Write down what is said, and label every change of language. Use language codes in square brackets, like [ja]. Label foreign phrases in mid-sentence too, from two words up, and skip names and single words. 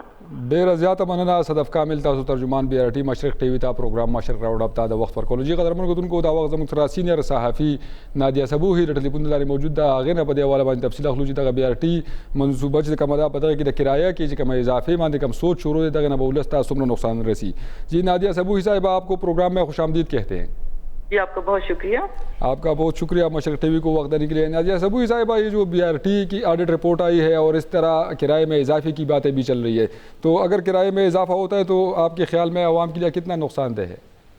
[ps] ډیره زیاته مننه صدف کامل تاسو ترجمان بي آر ټي مشرق ټي وي ته پروګرام مشرق راوډ ته د وخت ورکولو جی قدرمن کتونکو دا وخت زموږ سره سینیئر صحافي نادیه صبوحي د ټلیفون لارې موجود ده هغې نه په دې حواله باندې تفصیل اخلو چې دغه بي آر ټي منصوبه چې کومه ده په دغه کې د کرایه کې چې کومه اضافې باندې کوم سوچ شروع دی دغه نه به ولس ته څومره نقصان رسی. [ur] جی نادیه صبوحي صاحب آپ کو پروگرام میں خوش آمدید کہتے ہیں. جی آپ کا بہت شکریہ. آپ کا بہت شکریہ مشرق ٹی وی کو وقت دینے کے لیے. نادیہ صبوحی صاحبہ یہ جو بی آر ٹی کی آڈٹ رپورٹ آئی ہے اور اس طرح کرائے میں اضافے کی باتیں بھی چل رہی ہے تو اگر کرائے میں اضافہ ہوتا ہے تو آپ کے خیال میں عوام کے لیے کتنا نقصان دہ ہے؟